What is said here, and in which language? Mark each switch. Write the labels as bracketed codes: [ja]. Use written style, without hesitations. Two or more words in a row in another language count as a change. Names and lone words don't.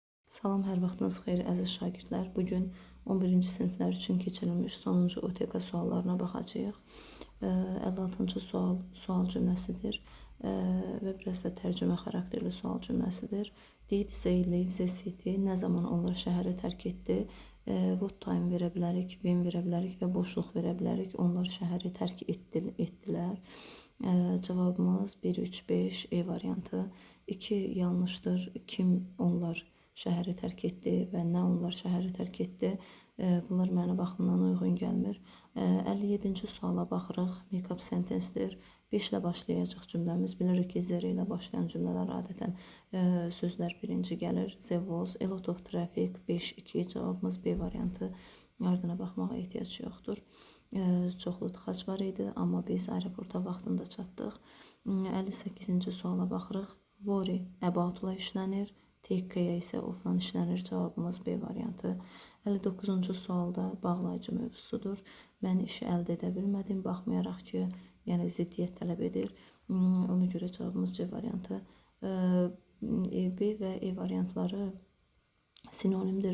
[az] Salam, hər vaxtınız xeyir əziz şagirdlər. Bugün 11-ci siniflər üçün keçirilmiş sonuncu OTK suallarına baxacağıq. 56-cı sual cümləsidir və biraz da tərcümə xarakterli sual cümləsidir. [en] Did they leave the city? [az] Nə zaman onlar şəhəri tərk etdi? [en] What time [az] verə bilərik, when verə bilərik və boşluq verə bilərik. Onlar şəhəri tərk etdilər. Cavabımız 1, 3, 5 E variantı. 2 yanlışdır. Kim onlar şəhəri tərk etdi və nə onlar şəhəri tərk etdi? Bunlar mənə baxımdan uyğun gəlmir. 57-ci suala baxırıq. [en] Make-up sentence-dir. [az] 5 ilə başlayacaq cümləmiz. Bilirik ki, zero ilə başlayan cümlələr adətən sözlər birinci gəlir. [en] There was a lot of traffic. [az] 5, 2 cavabımız B variantı. Ardına baxmağa ehtiyac yoxdur. Çoxlu tıxac var idi, amma biz aeroporta vaxtında çatdıq. 58-ci suala baxırıq. [en] Worry about- [az] la işlənir. [en] Take care [az] isə of-la işlənir. Cavabımız B variantı. 59-cu sualda bağlayıcı mövzusudur. Mən işi əldə edə bilmədim, baxmayaraq ki, yəni ziddiyyət tələb edir. Ona görə cavabımız C variantı. B və E variantları sinonimdir.